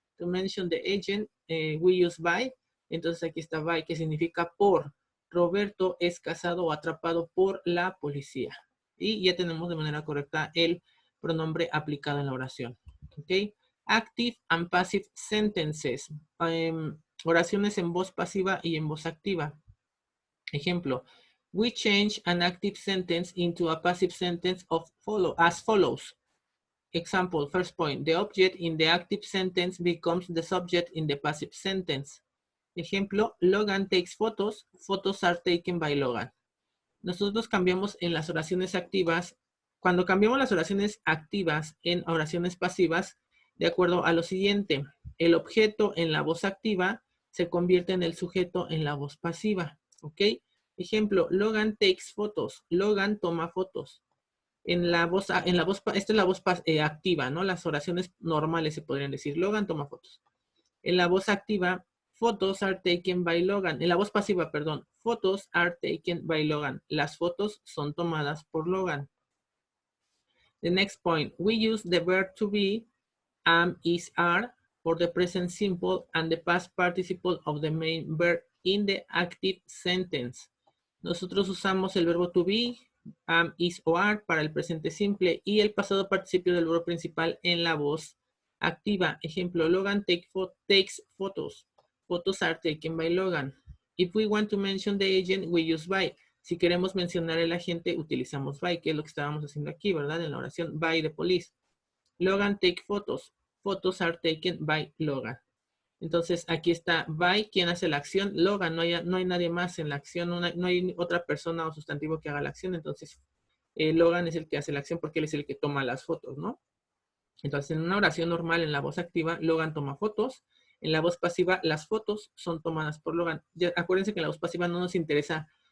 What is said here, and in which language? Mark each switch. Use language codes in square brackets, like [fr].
[en] To mention the agent, we use by. [es] Entonces aquí está by, que significa por. Roberto es casado o atrapado por la policía. Y ya tenemos de manera correcta el pronombre aplicado en la oración. ¿Ok? [en] Active and passive sentences. [es] Oraciones en voz pasiva y en voz activa. Ejemplo. [en] We change an active sentence into a passive sentence as follows. Example, first point. The object in the active sentence becomes the subject in the passive sentence. Ejemplo, Logan takes photos. Photos are taken by Logan. [es] Nosotros cambiamos en las oraciones activas. Cuando cambiamos las oraciones activas en oraciones pasivas, de acuerdo a lo siguiente. El objeto en la voz activa se convierte en el sujeto en la voz pasiva. ¿Ok? Ejemplo, [en] Logan takes photos. [es] Logan toma fotos. Esta es la voz activa, ¿no? Las oraciones normales se podrían decir. Logan toma fotos. En la voz activa, [en] photos are taken by Logan. [es] En la voz pasiva, perdón. [en] Photos are taken by Logan. [es] Las fotos son tomadas por Logan. [en] The next point. We use the verb to be, am, is, are, for the present simple and the past participle of the main verb in the active sentence. [es] Nosotros usamos el verbo to be, am, is o are para el presente simple y el pasado participio del verbo principal en la voz activa. [en] Ejemplo, Logan takes photos. Photos are taken by Logan. If we want to mention the agent, we use by. [es] Si queremos mencionar el agente, utilizamos by, que es lo que estábamos haciendo aquí, ¿verdad? En la oración, [en] by the police. Logan take photos. Photos are taken by Logan. [es] Entonces, aquí está by, quien hace la acción. Logan, no hay nadie más en la acción, no hay otra persona o sustantivo que haga la acción. Entonces, Logan es el que hace la acción porque él es el que toma las fotos, ¿no? Entonces, en una oración normal, en la voz activa, Logan toma fotos. En la voz pasiva, las fotos son tomadas por Logan. Ya, acuérdense que en la voz pasiva no nos interesa